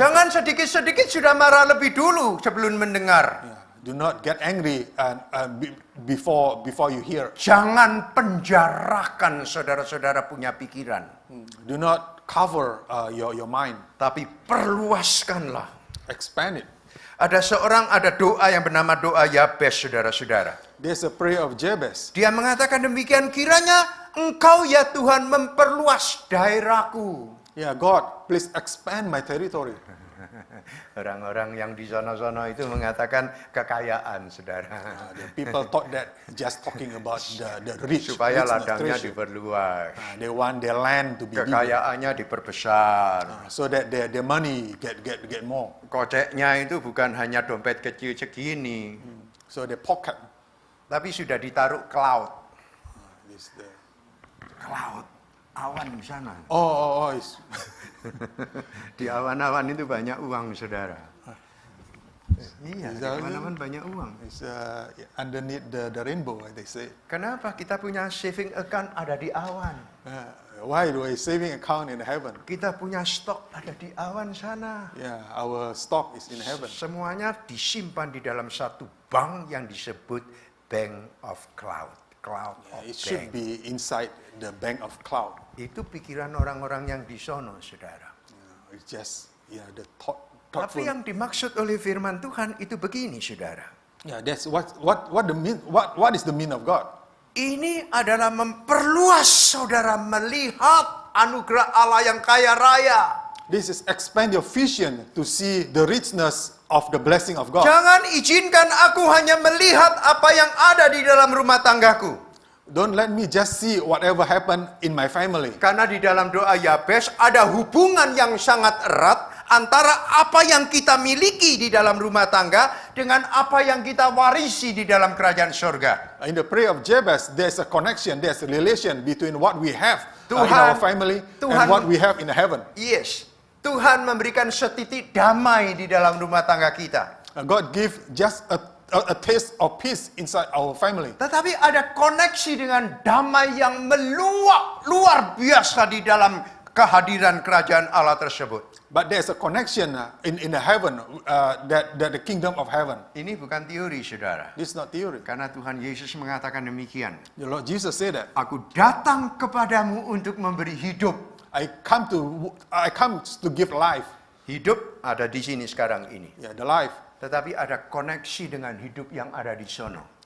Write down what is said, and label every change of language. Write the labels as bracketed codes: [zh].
[id] Jangan sedikit-sedikit sudah marah lebih dulu sebelum mendengar. [en] Yeah, do not get angry before you hear. [id] Jangan penjarakan saudara-saudara punya pikiran. [en] Do not cover your mind. [id] Tapi perluaskanlah. [en] Expand it. [id] Ada doa yang bernama doa Yabes, saudara-saudara. [en] There's a prayer of Jabez. [id] Dia mengatakan demikian, kiranya Engkau ya Tuhan memperluas daerahku. [en] Yeah, God, please expand my territory. [id] Orang-orang yang di sana-sana itu mengatakan kekayaan, saudara. [en] The people thought that just talking about the rich, [id] Supaya [en] richness, [id] ladangnya [en] treasure. [id] diperluas. [en] They want their land to be bigger, [id] Kekayaannya diperbesar. [en] so that their money get more. [id] Koceknya itu bukan hanya dompet kecil segini, [en] So they pocket. [id] tapi sudah ditaruh cloud. [en] This, the, [id] Cloud, awan di sana. [en] it's, [id] Di awan-awan itu banyak uang, saudara. Iya, di [en] that- [id] awan-awan banyak uang. [en] it's underneath the rainbow, they say. [id] Kenapa kita punya saving account ada di awan? [en] Why do a saving account in heaven? [id] Kita punya stok ada di awan sana. [en] Yeah, our stock is in heaven. [id] Semuanya disimpan di dalam satu bank yang disebut Bank of Cloud. [en] Cloud of It should Bank. be inside the bank of cloud. [id] Itu pikiran orang-orang yang di sono, saudara. [en] It's just the thoughtful. [id] Tapi yang dimaksud oleh firman Tuhan itu begini, saudara. [en] Yeah, that's what is the mean of God? [id] Ini adalah memperluas saudara melihat anugerah Allah yang kaya raya. [en] This is expand your vision to see the richness of the blessing of God. [id] Jangan izinkan aku hanya melihat apa yang ada di dalam rumah tanggaku. [en] Don't let me just see whatever happened in my family. [id] Karena di dalam doa Yabes ada hubungan yang sangat erat antara apa yang kita miliki di dalam rumah tangga dengan apa yang kita warisi di dalam kerajaan surga. [en] In the prayer of Jabez, there's a connection, there's a relation between what we have in [id] Tuhan- [en] our family [id] Tuhan- [en] and what we have in heaven. [id] Yes, Tuhan memberikan setitik damai di dalam rumah tangga kita. [en] God give just a taste of peace inside our family. [id] Tetapi ada koneksi dengan damai yang meluap luar biasa di dalam kehadiran kerajaan Allah tersebut. [en] But there's a connection in the heaven, that the kingdom of heaven. [id] Ini bukan teori, saudara. [en] This is not theory. [id] Karena Tuhan Yesus mengatakan demikian. [en] The Lord Jesus said that. [id] Aku datang kepadamu untuk memberi hidup. [en] I come to give life. [id] Hidup ada di sini sekarang ini. [en] Yeah, the life. [id] Tetapi ada koneksi dengan hidup yang ada di sono.